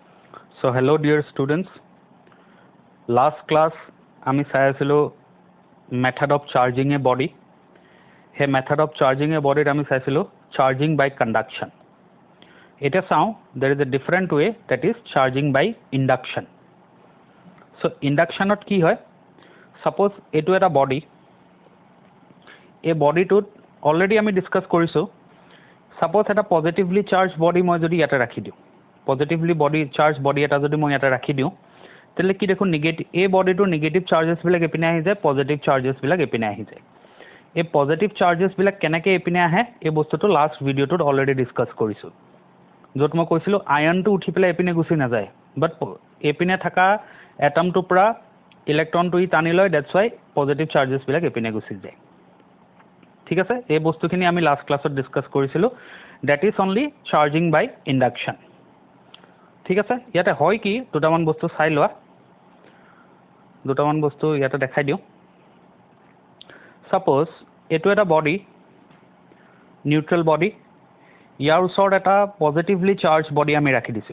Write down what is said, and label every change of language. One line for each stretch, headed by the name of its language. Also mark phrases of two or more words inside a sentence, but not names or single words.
English: So hello dear students. Last class
Assamese: আমি চাই আছিলো
English: method of charging a body. He method of charging a body
Assamese: আমি চাইছিলো
English: charging by conduction.
Assamese: এটা চাও
English: there is a different way, that is charging by induction.
Assamese: So induction ত কি হয়? Suppose এটো এটা body. এই বডিটোত অলৰেডি আমি ডিসকাস কৰিছো. Suppose এটা
English: positively charged body
Assamese: মই যদি ইয়াতে ৰাখি দিও.
English: Positively charged body
Assamese: এটা যদি মই ইয়াতে ৰাখি দিও, তেলে কি দেখো নেগেটিভ এই বডিটোৰ
English: negative charges
Assamese: বিলাক এপিনে আহি যায়,
English: positive charges
Assamese: বিলাক এপিনে আহি যায়. এই
English: positive charges
Assamese: বিলাক কেনেকৈ এপিনে আহে এই বস্তুটো
English: last video
Assamese: অলৰেডি ডিসকাস কৰিছো. য'ত মই কৈছিলো আয়নটো উঠি পেলাই এপিনে গুচি নাযায়, বাট এপিনে থকা এটমটোৰ পৰা ইলেক্ট্ৰনটো ই টানি লয়,
English: that's why positive charges
Assamese: বিলাক এপিনে গুচি যায়. ঠিক আছে, এই বস্তুখিনি আমি
English: last class
Assamese: ডিসকাস কৰিছিলো.
English: that is only charging by induction.
Assamese: ঠিক আছে, ইয়াতে হয় কি দুটামান বস্তু চাই লোৱা. দুটামান বস্তু ইয়াতে দেখাই দিওঁ. সাপোজ এইটো এটা বডি,
English: neutral body.
Assamese: ইয়াৰ ওচৰত এটা
English: positively charge body
Assamese: আমি ৰাখি দিছোঁ.